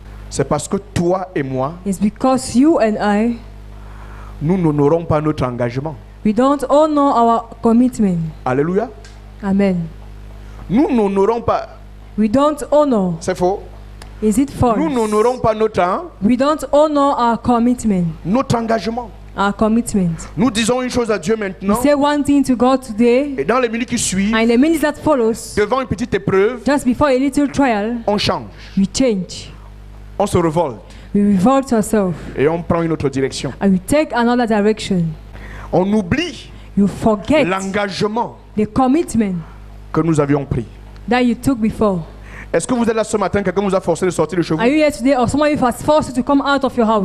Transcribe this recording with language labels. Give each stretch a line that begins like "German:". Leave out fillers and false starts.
French: C'est parce que toi et moi,
English: It's because you and I,
French: nous n'honorons pas notre engagement.
English: we don't honor our commitment.
French: Alléluia.
English: Amen.
French: Nous n'honorons pas.
English: We don't honor.
French: C'est faux.
English: Is it false?
French: Nous n'honorons pas
English: We don't honor our commitment.
French: notre engagement.
English: Our commitment.
French: Nous disons une chose à Dieu
English: We
French: maintenant.
English: say one thing to God today,
French: Et dans les minutes qui suivent,
English: and in the minutes that follows,
French: devant une petite épreuve,
English: just before a little trial,
French: on change.
English: we change.
French: On se révolte.
English: We revolt ourselves
French: Et on prend une autre direction.
English: and we take another direction.
French: On oublie
English: You forget
French: l'engagement
English: the commitment
French: que nous avions pris.
English: that you took before.
French: Est-ce que vous êtes là ce matin, quelqu'un vous a forcé de sortir de chez vous?
English: Are you here today, or someone has forced you to come out of your house?